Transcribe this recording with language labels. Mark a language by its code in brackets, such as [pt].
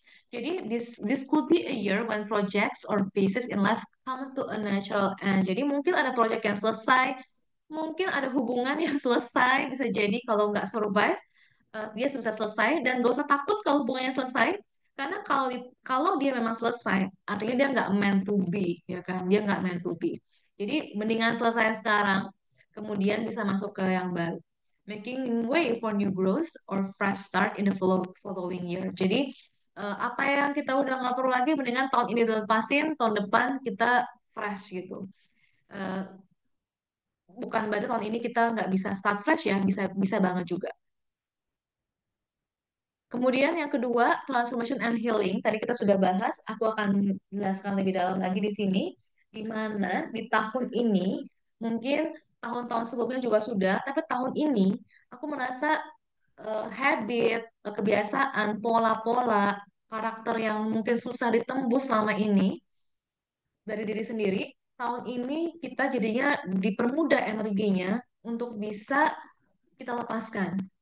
[en] Jadi this could be a year when projects or phases in life come to a natural end. [id] Jadi mungkin ada project yang selesai, mungkin ada hubungan yang selesai, bisa jadi kalau nggak survive, dia bisa selesai dan gak usah takut kalau hubungannya selesai. Karena kalau dia memang selesai, artinya dia nggak [en] meant to be, [id] ya kan? Dia nggak [en] meant to be. [id] Jadi mendingan selesai sekarang, kemudian bisa masuk ke yang baru. [en] Making way for new growth or fresh start in the following year. [id] Jadi apa yang kita udah nggak perlu lagi, mendingan tahun ini dilepasin, tahun depan kita fresh gitu. Eh, Bukan berarti tahun ini kita nggak bisa start fresh ya, bisa bisa banget juga. Kemudian yang kedua, [en] transformation and healing. [id] Tadi kita sudah bahas, aku akan jelaskan lebih dalam lagi di sini, di mana di tahun ini, mungkin tahun-tahun sebelumnya juga sudah, tapi tahun ini aku merasa habit, kebiasaan, pola-pola, karakter yang mungkin susah ditembus selama ini dari diri sendiri, tahun ini kita jadinya dipermudah energinya untuk bisa kita lepaskan.